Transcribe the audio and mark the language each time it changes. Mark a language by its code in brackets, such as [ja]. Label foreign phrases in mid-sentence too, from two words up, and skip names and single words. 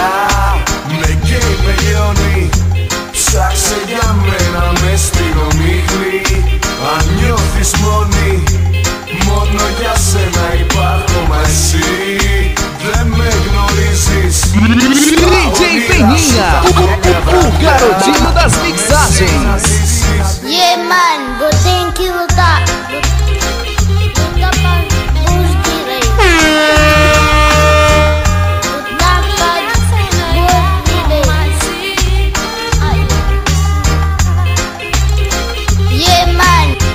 [el] Με καίει, με λιώνει. Ψάξε για μένα μες στην ομίχλη. Αν νιώθεις μόνη, μόνο για σένα υπάρχω μα εσύ. Δεν με γνωρίζεις. [pt] DJ Peninha, o garotinho das mixagens. [en] Yeah man, [pt] vou ter que lutar. Lutar para os direitos. Lutar para os direitos. [en] Yeah man.